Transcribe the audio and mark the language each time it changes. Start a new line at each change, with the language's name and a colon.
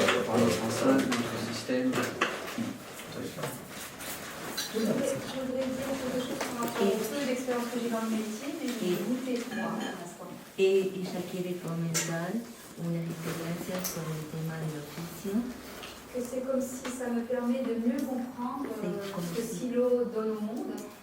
French: notre enceinte, notre système. Je voudrais dire quelque chose par rapport au peu d'expérience que j'ai dans le métier, mais je vais goûter moi pour l'instant.
Spanish: Ella quiere comentar una experiencia sobre el tema del oficio.
French: Que c'est comme si ça me permet de mieux comprendre ce que Silo donne au monde.